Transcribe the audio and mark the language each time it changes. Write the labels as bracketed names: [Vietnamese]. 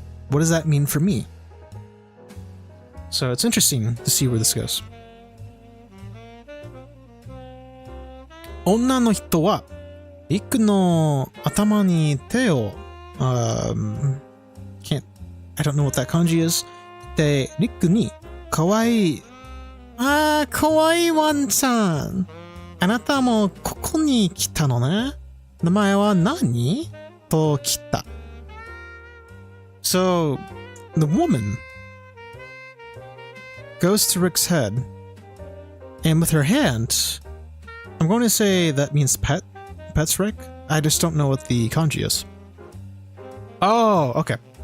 [English] What does that mean for me? So it's interesting to see where this goes. [Japanese] 女の人はリックの頭に手を [English] I don't know what that kanji is. [Japanese] で、リックにかわいいかわいいワンちゃん。あなたもここに来たのね。名前は何？と来た。 [English] So, the woman goes to Rick's head, and with her hand, I'm going to say that means pet. Pets Rick? I just don't know what the kanji is. Oh, okay.